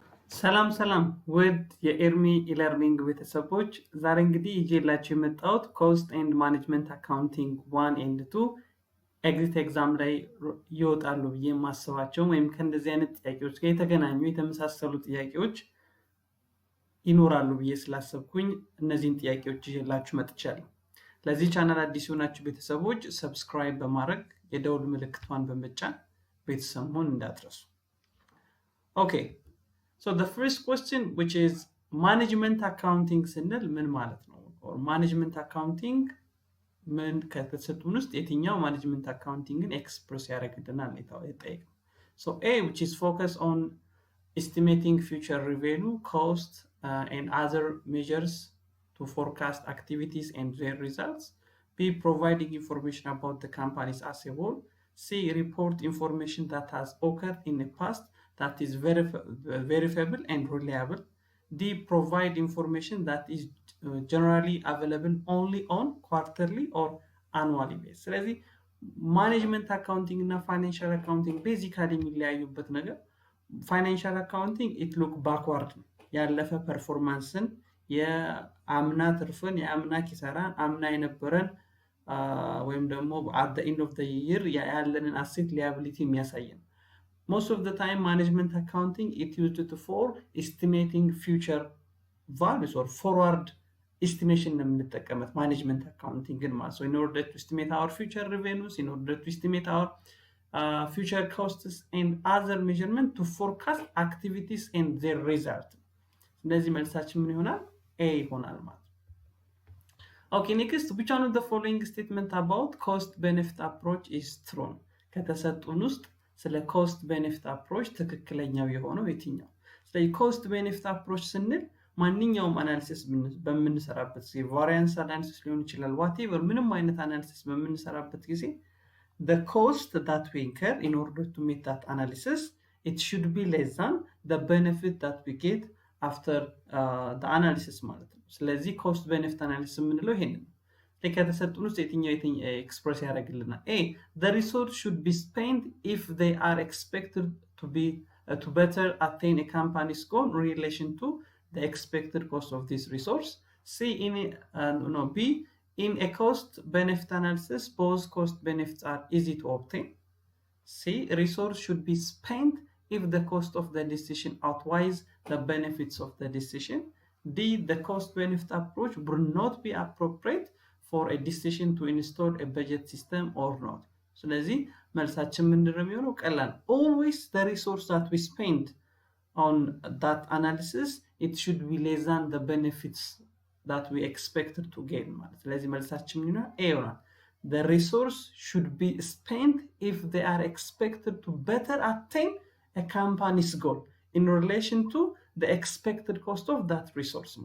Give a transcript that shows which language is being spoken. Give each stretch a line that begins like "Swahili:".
Amharic: ሰላም ውድ የኤርሚ E-learning ቤተሰቦች ዛሬ እንግዲህ ይዤላችሁ የመጣሁት ኮስት ኤንድ ማኔጅመንት አካውንቲንግ 1 and 2 ኤግዚት ኤግዛም ላይ ይወጣሉ ብዬ ማስባቸው ወይም ከእንደዚህ አይነት ጥያቄዎች ጋር የተገናኙ የተመሳሰሉ ጥያቄዎች ይኖራሉ ብዬ ስላሰብኩኝ እነዚህን ጥያቄዎች ይዤላችሁ መጥቻለሁ። ለዚህ ቻናል አዲስ የሆናችሁ ቤተሰቦች ሰብስክራይብ በማረግ የደውል ምልክቷን በመጫን ቤተሰብ መሆን እንዳትረሱ።
English: Okay. So the first question, which is management accounting
Amharic: ስንል ምን ማለት ነው?
English: Or management accounting
Amharic: ምን ከተሰጡን ውስጥ የትኛው management accountingን ኤክስፕረስ ያደርግልናል የጠየቅነው።
English: So A, which is focused on estimating future revenue, cost, and other measures to forecast activities and their results. B, providing information about the companies as a whole. C, report information that has occurred in the past that is verifiable and reliable. D, provide information that is generally available only on quarterly or annually basis.
Amharic: ስለዚህ ማኔጅመንት አካውንቲንግ እና ፋይናንሻል አካውንቲንግ ቤዚካሊ የሚለያዩበት ነገር ፋይናንሻል አካውንቲንግ
English: ኢት ሉክ ባክዋርድ
Amharic: ነው። ያለፈ ፐርፎርማንስን የአምና ትርፍን የአምና ኪሳራን አምና የነበረን ወይም ደግሞ
English: at the end of the year
Amharic: ያለንን አሴት ሊያቢሊቲ የሚያሳየን።
English: Most of the time, management accounting is used for estimating future values or forward estimation. Management accounting, so in order to estimate our future revenues, in order to estimate our future costs and other measurement to forecast activities and their result.
Amharic: ለዚህ መልሳችን ምን ይሆናል? A ይሆናል ማለት።
English: Okay, next, which one of the following statement about cost benefit approach is true?
Amharic: ከተሰጡን ውስጥ ስለ ኮስት ቤኔፊት አፕሮች ትክክለኛው የሆነው የትኛው? ስለዚህ ኮስት ቤኔፊት አፕሮች ስንል ማንኛውም አናሊሲስ በምንሰራበት ጊዜ ቫሪያንስ አናሊሲስ ሊሆን ይችላል whatever ምንም አይነት አናሊሲስ በምንሰራበት ጊዜ
English: the cost that we incur in order to meet that analysis it should be less than the benefit that we get after the analysis
Amharic: ማለት ነው። ስለዚህ ኮስት ቤኔፊት አናሊሲስ የምንለው ይሄንን ነው። ከተሰጡን ውስጥ የትኛው ኤክስፕረስ ያደርግልናል?
English: A, the resource should be spent if they are expected to better attain a company's goal in relation to the expected cost of this resource. C, B, in a cost benefit analysis both cost benefits are easy to obtain. C, resource should be spent if the cost of the decision outweighs the benefits of the decision. D, the cost benefit approach would not be appropriate for a decision to install a budget system or not.
Amharic: ስለዚህ መልሳችን ምንድን ነው የሚሆነው? ቀላል።
English: Always the resource that we spend on that analysis it should be less than the benefits that we expected to gain ማለት።
Amharic: ስለዚህ መልሳችን ምን ይሆናል? A ይሆናል።
English: The resource should be spent if they are expected to better attain a company's goal in relation to the expected cost of that resource.